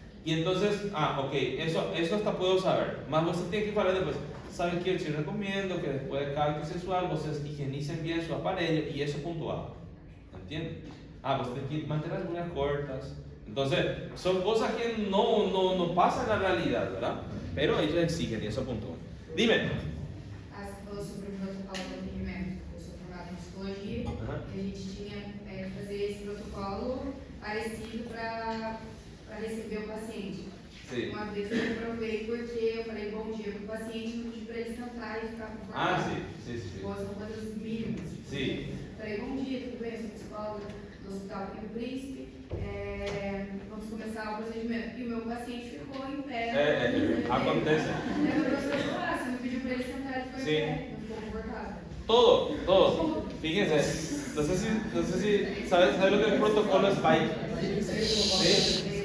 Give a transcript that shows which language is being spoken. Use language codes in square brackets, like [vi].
[es] Y entonces, ok, eso hasta puedo saber, más vos tienes que hablar después. ¿Sabes qué? Yo recomiendo que después de cada acto sexual, ustedes higienicen bien su aparelho y eso puntual, ¿entienden? pues tienes que mantener las uñas cortas. Entonces, son cosas que no pasan en la realidad, ¿verdad? Pero ellos exigen y eso puntúan. Dime. [pt] Você falou sobre o protocolo de atendimento. Eu sou formada em psicologia e a gente tinha que fazer esse protocolo parecido para receber o paciente. Sim. Uma vez eu reprovei porque eu falei bom dia para o paciente, não pedi para ele sentar e ficar confortável. Sim. São coisas mínimas. Sim. Falei bom dia, tudo bem? Eu sou psicóloga do Hospital Rio Príncipe. Vamos começar o procedimento. E o meu paciente ficou em pé. Acontece. Aí o professor falou, você não pediu para ele sentar, ele ficou Sim. em pé. Não ficou confortável. Todo. [es] Fíjense, no sé si ¿sabes lo que es protocolo Spike? ¿Sí?